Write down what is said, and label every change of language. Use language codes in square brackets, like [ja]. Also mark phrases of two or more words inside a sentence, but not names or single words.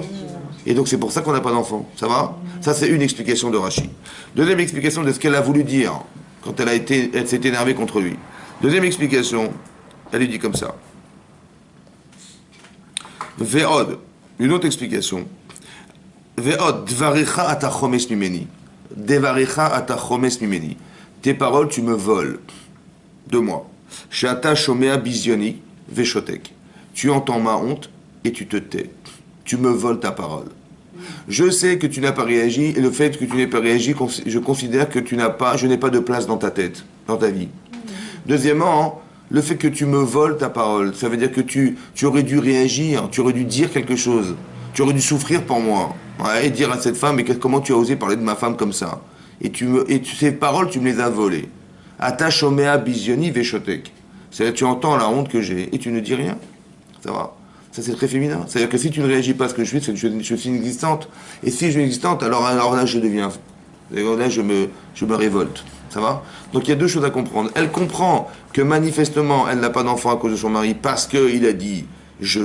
[fr] Et donc, c'est pour ça qu'on n'a pas d'enfant. Ça va? Ça, c'est une explication de Rachi. Deuxième explication de ce qu'elle a voulu dire quand elle s'est énervée contre lui. Deuxième explication, elle lui dit comme ça. Ve'od. Une autre explication. [he] ועוד, דבריך אתה חומס ממני. דבריך אתה חומס ממני. [fr] Tes paroles, tu me voles de moi. [he] שאתה שומע ביזיוני. ושותק. [fr] Tu entends ma honte et tu te tais. Tu me voles ta parole. Je sais que tu n'as pas réagi et le fait que tu n'aies pas réagi, je considère que je n'ai pas de place dans ta tête, dans ta vie. Deuxièmement, le fait que tu me voles ta parole, ça veut dire que tu aurais dû réagir, tu aurais dû dire quelque chose, tu aurais dû souffrir pour moi, ouais, et dire à cette femme, mais comment tu as osé parler de ma femme comme ça? Ces paroles, tu me les as volées. [he] אתה שומע ביזיוני ושותק. [fr] C'est-à-dire tu entends la honte que j'ai et tu ne dis rien. Ça va? Ça c'est très féminin. C'est-à-dire que si tu ne réagis pas à ce que je fais, c'est que je suis inexistante. Et si je suis inexistante, alors là je deviens... Là je me révolte. Ça va? Donc il y a deux choses à comprendre. Elle comprend que manifestement elle n'a pas d'enfant à cause de son mari parce qu'il a dit je.